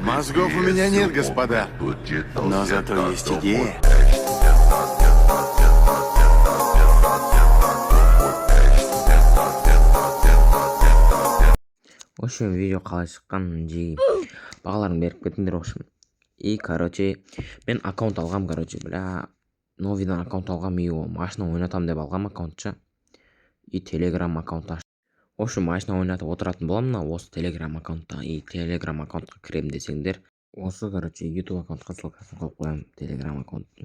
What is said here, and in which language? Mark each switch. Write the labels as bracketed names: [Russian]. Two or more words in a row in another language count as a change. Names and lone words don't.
[Russian] Мозгов у меня нет, господа, но зато есть идея. В общем, [Kazakh] видео қалай шыққан жи бағаларын беріп кетіңдер. [Russian] В общем, и короче [Kazakh] мен аккаунт алғам, [Russian] короче, бля, [Kazakh] новыйдан аккаунт алғам, и ол машина ойнатам деп алғам аккаунтша, и телеграм аккаунт аштым. [Russian] В общем, [Kazakh] машина ойнатып отыратын боламын осы телеграм аккаунтта. И телеграм аккаунтқа кірем десеңдер, осы, короче, ютуб аккаунтқа ссылкасын қойып қоямын, телеграм аккаунттың.